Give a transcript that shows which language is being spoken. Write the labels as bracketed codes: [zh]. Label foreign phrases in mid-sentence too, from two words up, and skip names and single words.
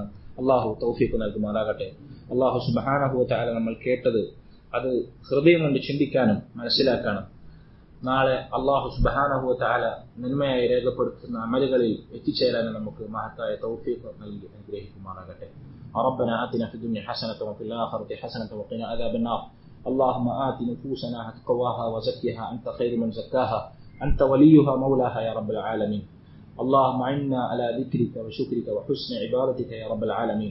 [ml] അള്ളാഹു തൗഫീഖ് നൽകുമാറാകട്ടെ. [ar] الله سبحانه وتعالى [ml] നമ്മൾ കേട്ടത് അത് ഹൃദയം കൊണ്ട് ചിന്തിക്കാനും മനസ്സിലാക്കാനും നാളെ [ar] الله سبحانه وتعالى [ml] നന്മയായി രേഖപ്പെടുത്തുന്ന അമലുകളിൽ എത്തിച്ചേരാനും നമുക്ക് മഹത്തായ തൗഫീഖ് നൽകി അനുഗ്രഹിക്കുമാറാകട്ടെ. [ar] ربنا آتنا في الدنيا حسنة وفي الآخرة حسنة وقنا عذاب النار. اللهم آت نفوسنا تقواها وزكها أنت خير من زكاها أنت وليها مولاها يا رب العالمين. اللهم أعنا على ذكرك وشكرك وحسن عبادتك يا رب العالمين.